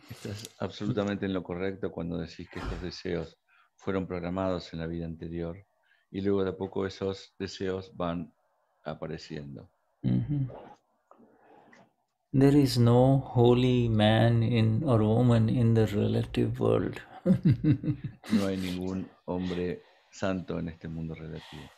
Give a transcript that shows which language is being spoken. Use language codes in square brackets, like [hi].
[es] Estás absolutamente en lo correcto cuando decís que estos deseos fueron programados en la vida anterior y luego de a poco esos deseos van apareciendo. Mm-hmm. [en] There is no holy man or woman in the relative world. [es] No hay ningún hombre santo en este mundo relativo.